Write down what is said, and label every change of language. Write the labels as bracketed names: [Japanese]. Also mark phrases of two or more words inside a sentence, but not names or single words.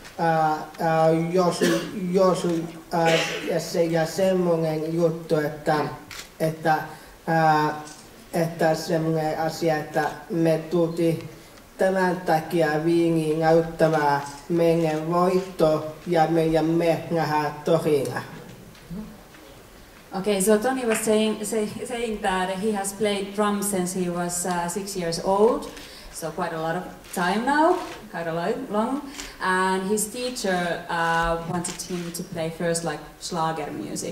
[Finnish] ja semmoinen juttu, että semmoinen asia, että me tultiin tämän takia Viiniin näyttämään meidän voitto ja me nähdään torilla. [English] Okay, so Tony was saying that he has played drums since he was 6 years old, so quite a lot of time now, quite a long. And his teacher wanted him to play first like Schlager music.